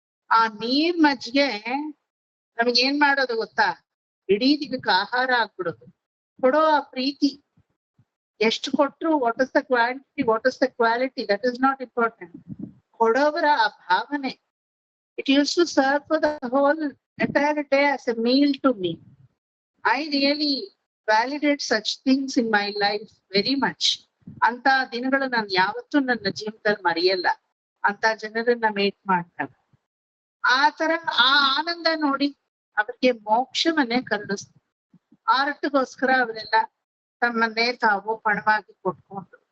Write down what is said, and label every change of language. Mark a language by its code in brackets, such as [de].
[kn] ಆ ನೀರ್ ಮಜ್ಜಿಗೆ ನಮ್ಗೆ ಏನ್ ಮಾಡೋದು ಗೊತ್ತಾ, ಇಡೀ ದಿನಕ್ಕೆ ಆಹಾರ ಆಗ್ಬಿಡೋದು. ಕೊಡೋ ಆ ಪ್ರೀತಿ ಎಷ್ಟು ಕೊಟ್ರು, [en] What is the quantity, what is the quality, that is not important. [kn] ಕೊಡೋವರ ಆ ಭಾವನೆ, [en] It use to serve for the whole entire day as a meal to me. I really validate such things in my life very much. [kn] ಅಂತ ದಿನಗಳು ನಾನು ಯಾವತ್ತೂ ನನ್ನ ಜೀವನದಲ್ಲಿ ಮರೆಯಲ್ಲ. ಅಂತ ಜನರನ್ನ ಮೇಟ್ ಮಾಡ್ತಾರೆ. ಆ ತರ ಆ ಆನಂದ ನೋಡಿ ಅವ್ರಿಗೆ ಮೋಕ್ಷವನ್ನೇ ಕರುಣಿಸ್ತಾರೆ. ಆರ್ಟ್ಗೋಸ್ಕರ ಅವರೆಲ್ಲ ತಮ್ಮನ್ನೇ ತಾವು ಪಣವಾಗಿ ಕೊಟ್ಕೊಂಡ್ರು.